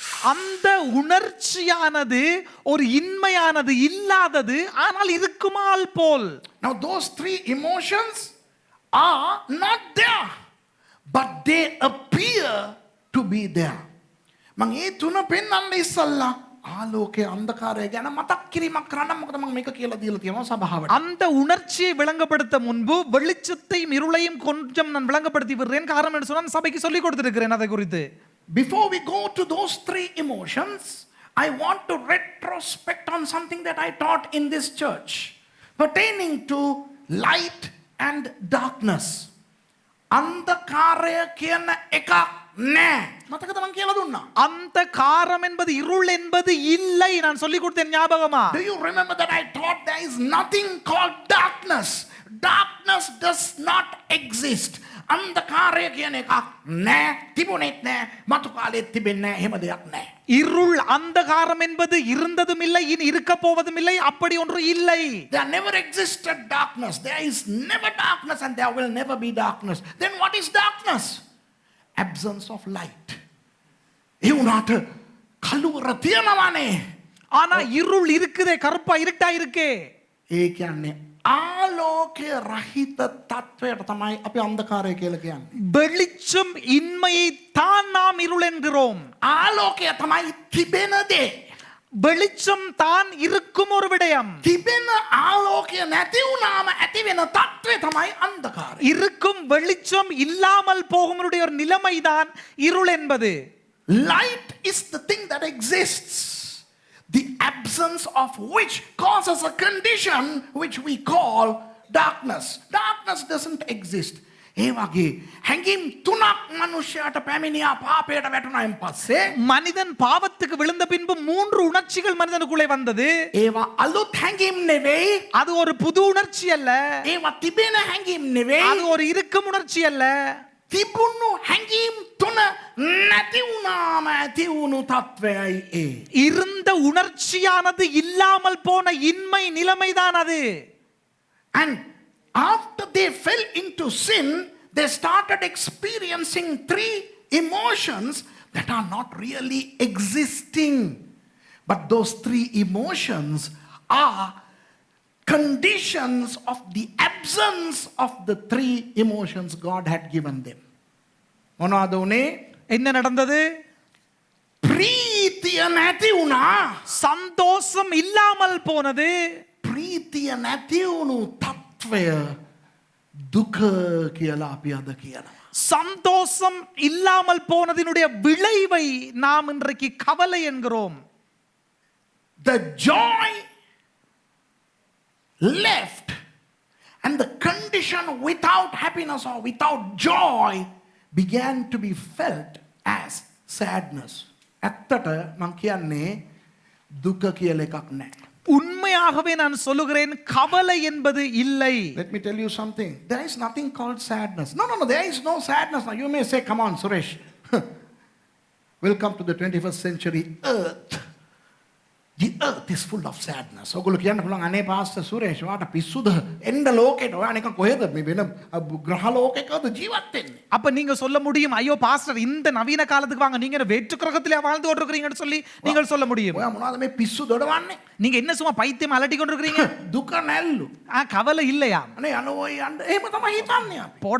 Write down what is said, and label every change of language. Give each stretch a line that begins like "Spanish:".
Tamil: அந்த உணர்ச்சியானது ஒரு இன்மையானது, இல்லாதது, ஆனால் இருக்குமால் போல்.
English: Now those 3 emotions are not there, but they appear to be there.
Sinhala: මම ඒ තුන පෙන්වන්න ඉස්සල්ලා ආලෝකයේ අන්ධකාරය ගැන මතක් කිරීමක් කරන්න. මොකද මම මේක කියලා දීලා තියෙනවා සභාවට.
Tamil: அந்த உணர்ச்சியை விளங்கப்படுத்த முன்பு வெளிச்சத்தையும் இருளையும் கொஞ்சம் நான் விளங்கப்படுத்தி விடுறேன். காரணம் என்ன சொன்னா சபைக்கு சொல்லி கொடுத்திருக்கிறேன் அதை குறித்து.
English: Before we go to those 3 emotions, I want to retrospect on something that I taught in this church pertaining to light and darkness.
Sinhala: අන්ධකාරය කියන එකක් නෑ. මතකද මම කියලා දුන්නා?
Tamil: அந்தகாரம் என்பது, இருள் என்பது இல்லை. நான் சொல்லி கொடுத்தேன், ஞாபகமா?
English: Do you remember that I taught there is nothing called darkness? Darkness does not exist.
Sinhala: අන්ධකාරය කියන එකක් නෑ, තිබුණෙත් නෑ, මතු කාලෙත් තිබෙන්නේ නෑ, එහෙම දෙයක් නෑ.
Tamil: இருள், அந்தகாரம் என்பது இருந்ததும் இல்லை, இனி இருக்க போவதும் இல்லை, அப்படி ஒன்று இல்லை.
English: There never existed darkness. There is never darkness and there will never be darkness. Then what is darkness? Absence of light.
Sinhala: ඒ උනාට කළුවර තියනවානේ.
Tamil: ஆனா இருள் இருக்குதே, கருப்பா இருட்டா இருக்கே.
Sinhala: ඒ කියන්නේ ආලෝකය රහිත තත්වයට තමයි අපි අන්ධකාරය කියලා කියන්නේ.
Tamil: வெளிச்சம் இன்மையை தான் நாம் இருள் என்கிறோம்.
Sinhala: ආලෝකය තමයි තිබෙන දේ.
Tamil: வெளிச்சம் தான் இருக்கும் ஒரு விடயம்.
Sinhala: තිබෙන ආලෝකය නැති වුණාම ඇති වෙන තත්වය තමයි අන්ධකාරය.
Tamil: இருக்கும் வெளிச்சம் இல்லாமல் போகும் ஒரு நிலைமைதான் இருள் என்பது.
English: Light is the thing that exists, the absence of which causes a condition which we call darkness. Darkness doesn't exist.
Sinhala: ඒ වගේ හැඟීම් තුනක් මනුෂ්‍යයාට පැමිණියා පාපයට වැටුණායින් පස්සේ.
Tamil: மனிதன் பாவத்துக்கு விழுந்த பின்பு 3 உணர்ச்சிகள் மனிதனுக்குள்ளே வந்தது.
Sinhala: ඒවා අලුත් හැඟීම් නෙවෙයි.
Tamil: அது ஒரு புது உணர்ச்சி அல்ல.
Sinhala: ඒවා තිබෙන හැඟීම් නෙවෙයි.
Tamil: அது ஒரு இருக்கும் உணர்ச்சி அல்ல.
Sinhala: තිබුණු හැඟීම් තුන නැති වුණාම ඇති වුණු තත්වයයි ඒ.
Tamil: இருந்த உணர்ச்சியானது இல்லாமல் போன இன்மை நிலைமைதான் அது.
English: And after they fell into sin, they started experiencing 3 emotions that are not really existing. But those 3 emotions are conditions of the absence of the 3 emotions God had given them.
Sinhala: මොනවද උනේ?
Tamil: என்ன நடந்தது?
Sinhala: ප්‍රීතිය නැති වුණා.
Tamil: சந்தோஷம் இல்லாமல் போனது.
Sinhala: ප්‍රීතිය නැති වුණු තත්වය දුක කියලා අපි අද කියනවා.
Tamil: சந்தோஷம் இல்லாமல் போனதினுடைய விளைவை நாம் இன்றைக்கு கவலை என்கிறோம்.
English: The joy left and the condition without happiness or without joy began to be felt as sadness.
Sinhala: ඇත්තට මං කියන්නේ දුක කියලා එකක් නැහැ.
Tamil: உண்மையாகவே நான் சொல்லுகிறேன், கவலை என்பது இல்லை.
English: Let me tell you something. There is nothing called sadness. No, there is no sadness. Now you may say, come on, Suresh. Welcome to the 21st century earth. The earth is full of sadness.
Sinhala: ඔගොල්ලෝ කියන්න පුළුවන් අනේ pastor Suresh වාට පිස්සුද එන්න ලෝකෙට ඔයා නිකන් කොහෙද මේ වෙන ග්‍රහ ලෝකයකද ජීවත් වෙන්නේ?
Tamil: அப்ப நீங்க சொல்ல முடியும், ஐயோ பாஸ்டர் இந்த நவீன காலத்துக்கு வாங்க, நீங்க வேற்று கிரகத்திலே வாழ்ந்து கொண்டிருக்கிறீங்கன்னு சொல்லி நீங்கள் சொல்ல முடியும்.
Sinhala: ඔයා මොනවද මේ පිස්සු දොඩවන්නේ?
Tamil: நீங்க என்ன சும்மா பைத்தியம் அலட்டி கொண்டிருக்கிறீங்க?
Sinhala: දුක නැල්ලු.
Tamil: கவலை இல்லையா?
Sinhala: අනේ යනවා යන්න එහෙම තමයි හිතන්නේ අපි.